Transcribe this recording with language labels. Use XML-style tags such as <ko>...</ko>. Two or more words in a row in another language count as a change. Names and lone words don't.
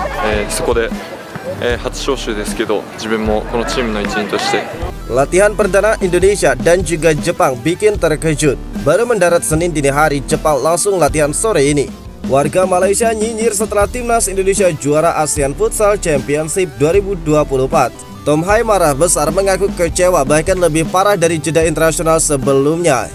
<ja>そこで、初招集ですけど、自分もこのチームの一員として。</ja> <id>Latihan perdana Indonesia dan juga Jepang bikin terkejut. Baru mendarat Senin dini hari, Jepang langsung latihan sore ini. Warga Malaysia nyinyir setelah timnas Indonesia juara ASEAN Futsal Championship 2024. Tom Hai marah besar, mengaku kecewa bahkan lebih parah dari jeda internasional sebelumnya.</id>